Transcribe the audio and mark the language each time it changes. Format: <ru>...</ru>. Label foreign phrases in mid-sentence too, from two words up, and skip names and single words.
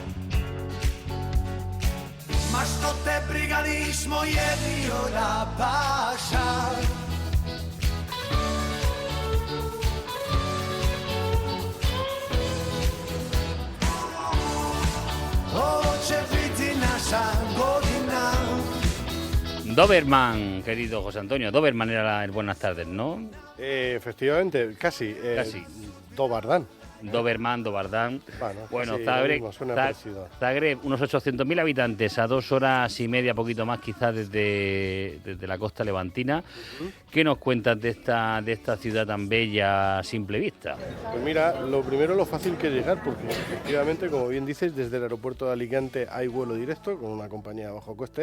<hr>Ma što te briga, nismo jedni od apaša. Ovo će biti naša godina.</hr> <es>Doberman, querido José Antonio. Doberman era el buenas tardes, ¿no? Efectivamente, casi. Casi.</es> <hr>Dobar dan. Doberman, Dobardán.</hr> <es>Bueno, sí, Zagreb, unos 800.000 habitantes, a 2 horas y media, poquito más quizás desde la costa levantina. ¿Qué nos cuentas de esta ciudad tan bella a simple vista? Pues mira, lo primero lo fácil que es llegar, porque efectivamente, como bien dices, desde el aeropuerto de Alicante hay vuelo directo con una compañía de bajo coste.</es>